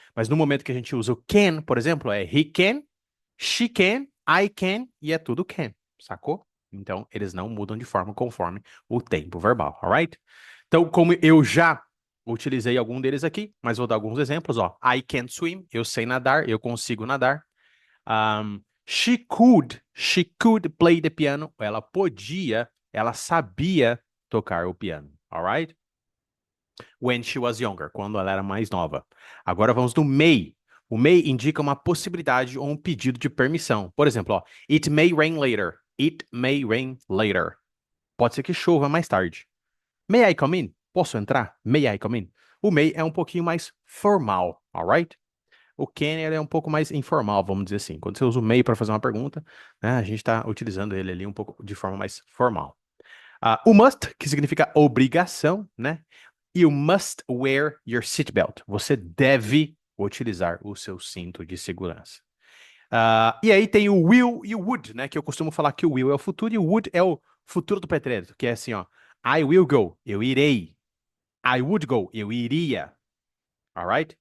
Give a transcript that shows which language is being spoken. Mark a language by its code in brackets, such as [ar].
[pt] Mas no momento que a gente usa o can, por exemplo, é [en] he can, she can, I can, [pt] e é tudo can, sacou? Então, eles não mudam de forma conforme o tempo verbal, alright? Então, como eu já utilizei algum deles aqui, mas vou dar alguns exemplos, ó. [en] I can swim, [pt] eu sei nadar, eu consigo nadar. [en] She could play the piano, [pt] ela ela sabia tocar o piano, alright? [en] When she was younger, [pt] quando ela era mais nova. Agora vamos no may. O may indica uma possibilidade ou um pedido de permissão. Por exemplo, ó, [en] it may rain later. It may rain later. [pt] Pode ser que chova mais tarde. [en] May I come in? [pt] Posso entrar? [en] May I come in? [pt] O may é um pouquinho mais formal, alright? O can ele é um pouco mais informal, vamos dizer assim. Quando você usa o may para fazer uma pergunta, né, a gente está utilizando ele ali um pouco de forma mais formal. O must, que significa obrigação, né? [en] You must wear your seatbelt. [pt] Você deve utilizar o seu cinto de segurança. E aí tem o will e o would, né? Que eu costumo falar que o will é o futuro e o would é o futuro do pretérito, que é assim, ó. [en] I will go, [pt] eu irei. [en] I would go, [pt] eu iria. [en] Alright?